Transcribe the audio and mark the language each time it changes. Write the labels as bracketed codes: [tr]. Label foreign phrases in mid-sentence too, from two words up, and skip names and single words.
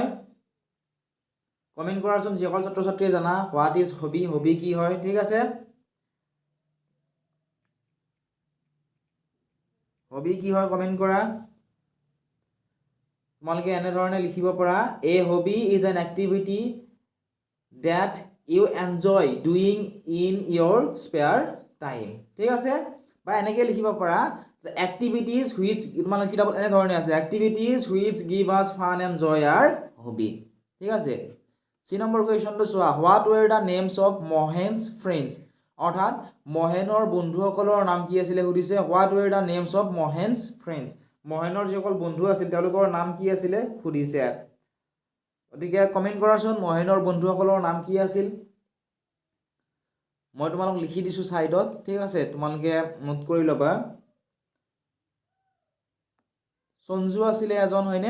[as] কমেণ্ট কৰাচোন যিসকল ছাত্ৰ ছাত্ৰীয়ে জানা [en] what is hobby, [as] হবি কি হয়। ঠিক আছে, হবি কি হয় কমেণ্ট কৰা। তোমালোকে এনেধৰণে লিখিব পৰা, [en] a hobby is an activity that you enjoy doing in your spare time. [as] ঠিক আছে, বা এনেকৈ লিখিব পৰা যে [en] activities which, [as] তোমালোকে কিতাপত এনেধৰণে আছে, [en] activities which give us fun and joy are hobby. [as] ঠিক আছে, 3 [en] number question [as] চোৱা, [en] what were the names of Mohen's friends? [as] অৰ্থাৎ মহেনৰ বন্ধুসকলৰ নাম কি আছিলে সুধিছে। [en] what were the names of Mohen's friends? [as] মহেনৰ যিসকল বন্ধু আছিল তেওঁলোকৰ নাম কি আছিলে সুধিছে। গতিকে কমেণ্ট কৰাচোন মহেনৰ বন্ধুসকলৰ নাম কি আছিল। মই তোমালোক লিখি দিছোঁ ছাইডত। ঠিক আছে, তোমালোকে নোট কৰি ল'বা। সঞ্জু আছিলে এজন, হয়নে?